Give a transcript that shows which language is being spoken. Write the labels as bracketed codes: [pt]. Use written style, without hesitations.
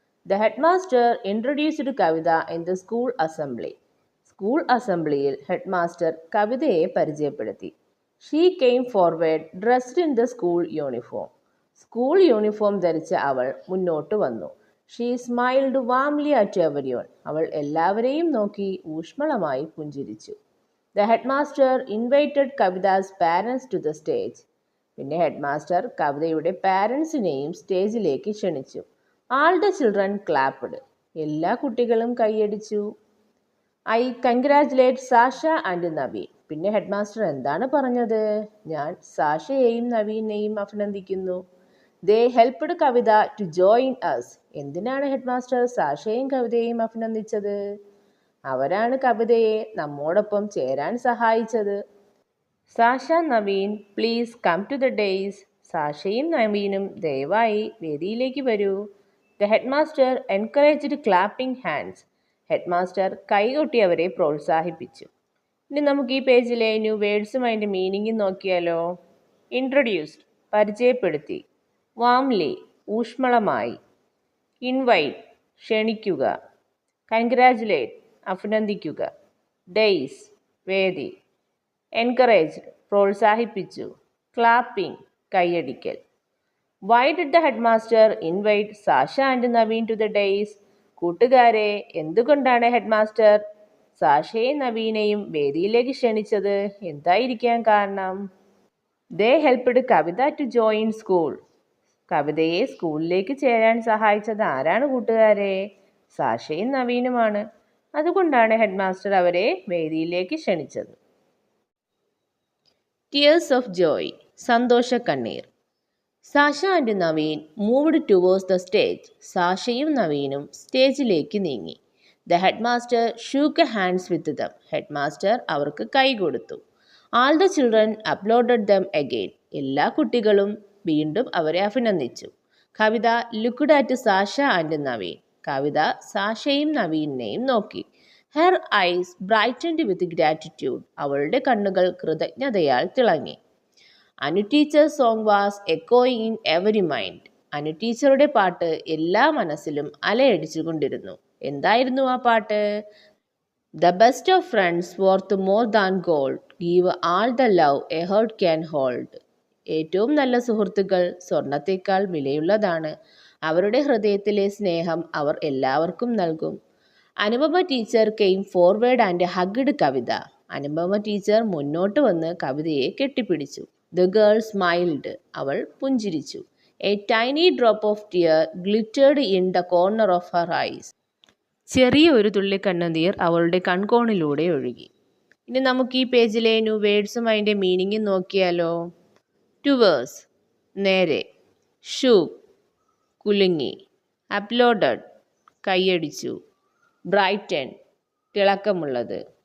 [en] The headmaster introduced Kavitha in the school assembly. [ml] School അസംബ്ലിയിൽ headmaster കവിതയെ പരിചയപ്പെടുത്തി. [en] She came forward dressed in the school uniform. [ml] School uniform ധരിച്ച അവൾ മുന്നോട്ട് വന്നു. [en] She smiled warmly at everyone. [ml] അവൾ എല്ലാവരെയും നോക്കി ഊഷ്മളമായി പുഞ്ചിരിച്ചു. [en] The headmaster invited Kavitha's parents to the stage. [ml] പിന്നെ ഹെഡ്മാസ്റ്റർ കവിതയുടെ പാരൻസിനെയും സ്റ്റേജിലേക്ക് ക്ഷണിച്ചു. [en] All the children clapped. [ml] എല്ലാ കുട്ടികളും കൈയടിച്ചു. [en] I congratulate Sasha and Naveen. [ml] പിന്നെ ഹെഡ്മാസ്റ്റർ എന്താണ് പറഞ്ഞത്? ഞാൻ സാഷയെയും നവീനെയും അഭിനന്ദിക്കുന്നു. [en] They helped Kavitha to join us. [ml] എന്തിനാണ് ഹെഡ്മാസ്റ്റർ സാഷയെയും കവിതയെയും അഭിനന്ദിച്ചത്? അവരാണ് കവിതയെ നമ്മോടൊപ്പം ചേരാൻ സഹായിച്ചത്. [en] Sasha, Naveen, please come to the dais. [ml] സാഷയും നവീനും ദയവായി വേദിയിലേക്ക് വരൂ. [en] The headmaster encouraged clapping hands. [ml] Headmaster കൈകൊട്ടി അവരെ പ്രോത്സാഹിപ്പിച്ചു. ഇനി നമുക്ക് ഈ പേജിലെ ന്യൂ വേർഡ്സും അതിൻ്റെ മീനിങ്ങും നോക്കിയാലോ. ഇൻട്രൊഡ്യൂസ്ഡ്, പരിചയപ്പെടുത്തി. വാംലി, ഊഷ്മളമായി. ഇൻവൈറ്റ്, ക്ഷണിക്കുക. കൺഗ്രാജുലേറ്റ്, അഭിനന്ദിക്കുക. ഡേയ്സ്, വേദി. എൻകറേജ്ഡ്, പ്രോത്സാഹിപ്പിച്ചു. Clapping, കൈയടിക്കൽ. [en] Why did the headmaster invite Sasha and Naveen to the days? [ml] കൂട്ടുകാരെ, എന്തുകൊണ്ടാണ് ഹെഡ്മാസ്റ്റർ സാഷയെയും നവീനെയും വേദിയിലേക്ക് ക്ഷണിച്ചത്? എന്തായിരിക്കാൻ കാരണം? [en] They helped Kavitha to join school. [ml] കവിതയെ സ്കൂളിലേക്ക് ചേരാൻ സഹായിച്ചത് ആരാണ് കൂട്ടുകാരെ? സാഷയും നവീനുമാണ്. അതുകൊണ്ടാണ് ഹെഡ്മാസ്റ്റർ അവരെ വേദിയിലേക്ക് ക്ഷണിച്ചത്. [en] Tears of joy, സന്തോഷക്കണ്ണീർ. Sasha and Naveen moved towards the stage. [ml] സാഷയും നവീനും സ്റ്റേജിലേക്ക് നീങ്ങി. [en] The headmaster shook hands with them. [ml] Headmaster അവർക്ക് കൈ കൊടുത്തു. [en] All the children applauded them again. [ml] എല്ലാ കുട്ടികളും വീണ്ടും അവരെ അഭിനന്ദിച്ചു. [en] Kavitha looked at Sasha and Naveen. [ml] കവിത സാഷയും നവീനെയും നോക്കി. [en] Her eyes brightened with gratitude. [ml] അവളുടെ കണ്ണുകൾ കൃതജ്ഞതയാൽ തിളങ്ങി. [en] Anu teacher song was എക്കോയിങ് in every mind. [ml] Anu ടീച്ചറുടെ പാട്ട് എല്ലാ മനസ്സിലും അലയടിച്ചുകൊണ്ടിരുന്നു. എന്തായിരുന്നു ആ പാട്ട്? [en] The best of friends worth more than gold, give all the love a heart can hold. [ml] ഏറ്റവും നല്ല സുഹൃത്തുക്കൾ സ്വർണത്തേക്കാൾ വിലയുള്ളതാണ്. അവരുടെ ഹൃദയത്തിലെ സ്നേഹം അവർ എല്ലാവർക്കും നൽകും. [en] Anupama teacher came forward and hugged Kavitha. [ml] Anupama teacher മുന്നോട്ട് വന്ന് കവിതയെ കെട്ടിപ്പിടിച്ചു. [en] The girl smiled. [ml] അവൾ പുഞ്ചിരിച്ചു. [en] A tiny drop of tear glittered in the corner of her eyes. [ml] ചെറിയ ഒരു തുള്ളി കണ്ണുനീർ അവളുടെ കൺകോണിലൂടെ ഒഴുകി. ഇനി നമുക്ക് ഈ പേജിലെ ന്യൂ വേർഡ്സും അതിൻ്റെ മീനിങ്ങും നോക്കിയാലോ. ടുവേഴ്സ്, നേരെ. ഷൂക്ക്, കുലുങ്ങി. അപ്ലോഡഡ്, കൈയടിച്ചു. ബ്രൈറ്റൻ, തിളക്കമുള്ളത്.